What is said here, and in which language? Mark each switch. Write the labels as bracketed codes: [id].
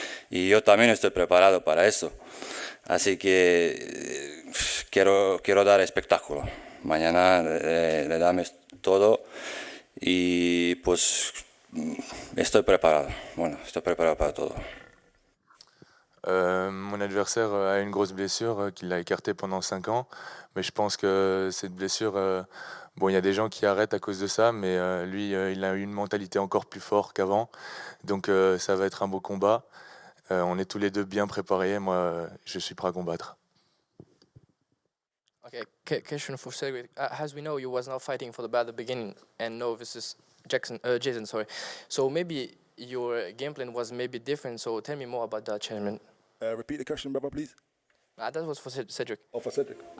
[es] Y yo también estoy preparado para eso. Así que quiero dar espectáculo. Mañana le damos todo y pues estoy preparado. Bueno, estoy preparado para todo. [fr] Mon adversaire a une grosse blessure qui l'a écarté pendant 5 ans. Mais je pense que cette blessure, bon, il y a des gens qui arrêtent à cause de ça, mais lui, il a une mentalité encore plus forte qu'avant. Donc ça va être un beau combat. On est tous les deux bien préparés. Moi, je suis prêt à combattre. [en] Okay, question for Cédric. As we know, you was not fighting for the belt at the beginning, and no, this is Jason. Sorry. So maybe your game plan was maybe different. So tell me more about that, Chairman. Repeat the question, brother, please. That was for Cedric. Oh, for Cedric.